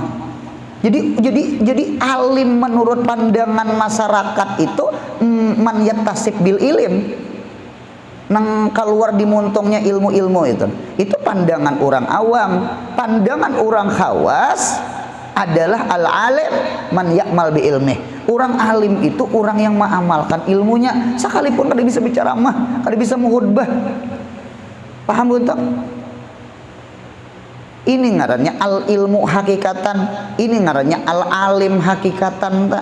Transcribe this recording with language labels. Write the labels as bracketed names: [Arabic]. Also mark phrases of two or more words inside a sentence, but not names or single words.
[Banjar] Jadi alim menurut pandangan masyarakat itu [Arabic] من يتصف بالعلم, [Banjar] nang keluar di montongnya ilmu-ilmu itu pandangan orang awam. Pandangan orang khawas adalah [Arabic] العالم من يعمل بعلمه. [Banjar] Orang alim itu orang yang mengamalkan ilmunya, sekalipun kada bisa bicara mah, kada bisa menghutbah. Paham buntok? Ini ngarannya [Arabic] العلم حقيقةً, [Banjar] ini ngarannya [Arabic] العالم حقيقةً [Banjar] tak?